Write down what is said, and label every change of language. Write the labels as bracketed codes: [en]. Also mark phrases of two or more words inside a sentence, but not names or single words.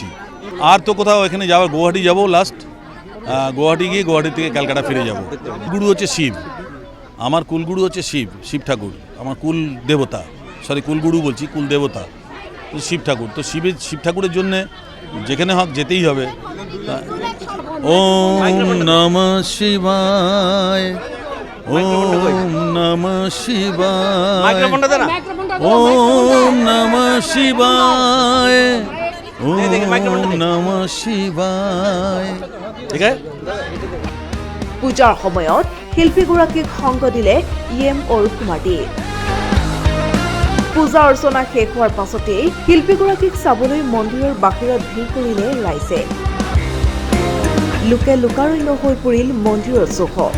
[bn] আর তো কোথাও এখানে যাওয়ার, গুয়াহাটি যাবো লাস্ট, গুয়াহাটি গিয়ে গুয়াহাটি থেকে ক্যালকাটা ফিরে যাব। গুরু হচ্ছে শিব, আমার কুলগুরু হচ্ছে শিব, শিব ঠাকুর আমার কুল দেবতা, সরি কুলগুরু বলছি, কুল দেবতা শিব ঠাকুর। তো শিব ঠাকুরের জন্যে যেখানে হোক যেতেই হবে। [sa] ওম নমঃ শিবায়, ওম নমঃ শিবায়, ওম নমঃ শিবায়, ওম নমঃ শিবায়। [bn] ঠিক আছে। [as] পূজাৰ সময়ত শিল্পীগৰাকীক সংগ দিলে EM অৰূপ কুমাৰ দে। পূজা অৰ্চনা শেষ হোৱাৰ পাছতেই শিল্পীগৰাকীক চাবলৈ মন্দিৰৰ বাহিৰত ভিৰ কৰিলে ৰাইজে। লোকে লোকাৰণ্য হৈ পৰিল মন্দিৰৰ চৌখ।